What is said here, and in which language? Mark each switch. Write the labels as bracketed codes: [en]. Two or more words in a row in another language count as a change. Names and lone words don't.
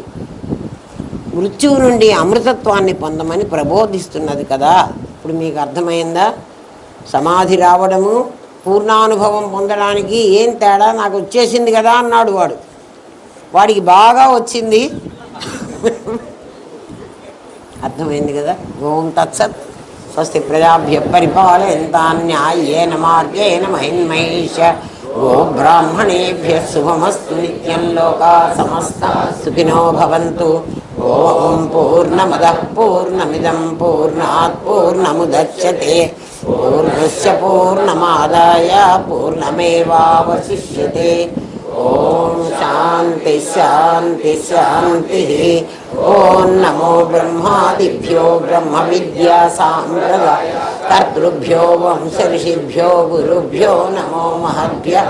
[te] మృత్యువు నుండి అమృతత్వాన్ని పొందమని ప్రబోధిస్తున్నది కదా. ఇప్పుడు మీకు అర్థమైందా? సమాధి రావడము పూర్ణానుభవం పొందడానికి ఏం తేడా? నాకు వచ్చేసింది కదా అన్నాడు వాడు. వాడికి బాగా వచ్చింది. అర్థమైంది కదా. [sa] ఓం తత్సత్. స్వస్తి ప్రజాభ్య పరిపాలయంతాం న్యాయేన మార్గేణ మహిన్మహేష. గో బ్రాహ్మణేభ్య శుభమస్తు నిత్యం. లోకా సమస్తా సుఖినో భవంతు. ఓం పూర్ణమదః పూర్ణమిదం పూర్ణాత్ పూర్ణముదచ్యతే పూర్ణస్య పూర్ణమాదాయ పూర్ణమేవావశిష్యతే. ఓం శాంతి శాంతి శాంతి. ఓం నమో బ్రహ్మాదిభ్యో బ్రహ్మ విద్యా సాంప్రదాయ కర్తృభ్యో వంశ ఋషిభ్యో గురుభ్యో నమో మహద్భ్యః.